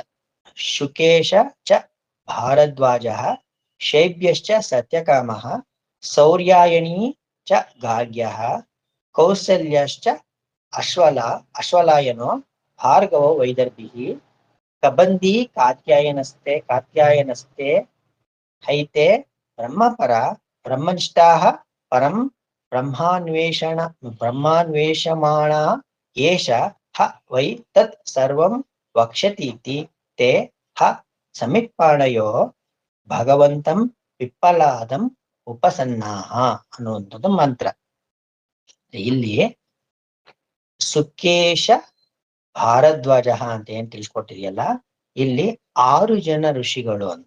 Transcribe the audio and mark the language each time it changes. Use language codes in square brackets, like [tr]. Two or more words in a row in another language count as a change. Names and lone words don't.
[sa] ಶುಕೇಶ ಚ ಭಾರದ್ವಾಜ, ಶೈಬ್ಯಶ್ಚ ಸತ್ಯಕಾಮ, ಸೌರ್ಯಾಯಣೀ ಚ ಗಾರ್ಗ್ಯ, ಕೌಸಲ್ಯಶ್ಚ ಅಶ್ವಲಾಯನೋ, ಭಾರ್ಗವೋ ವೈದರ್ಭಿ, ಕಬಂದಿ ಕಾತ್ಯಾಯನಸ್ತೆ ಹೈತೆ ಬ್ರಹ್ಮಪರ ಬ್ರಹ್ಮನಿಷ್ಠಾಃ ಪರಂ ಬ್ರಹ್ಮಾನ್ವೇಷಮಾಣ ಏಷ ಹ ವೈ ತತ್ ಸರ್ವಂ ವಕ್ಷ್ಯತೀತಿ ತೇ ಹ ಸಮಿತ್ಪಾಣಯೋ ಭಗವಂತಂ ಪಿಪ್ಪಲಾದಂ ಉಪಸನ್ನಾಹ [kn] ಅನ್ನುವಂಥದ್ದು ಮಂತ್ರ. ಇಲ್ಲಿ ಸುಕೇಶ ಭಾರದ್ವಾಜ ಅಂತ ಏನ್ ತಿಳಿಸ್ಕೊಟ್ಟಿದೆಯಲ್ಲ, ಇಲ್ಲಿ 6 ಜನ ಋಷಿಗಳು ಅಂತ.